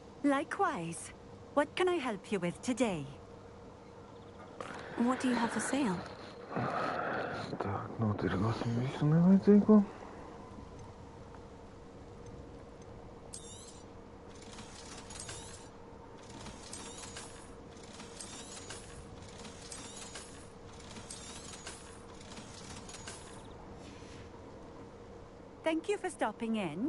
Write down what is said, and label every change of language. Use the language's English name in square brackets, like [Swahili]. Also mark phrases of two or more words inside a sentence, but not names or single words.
[English] Likewise. What can I help you with today? What do you have for sale? [Latvian] Tak, notirgosim visu nevajadzīgo. [English] Thank you for stopping in.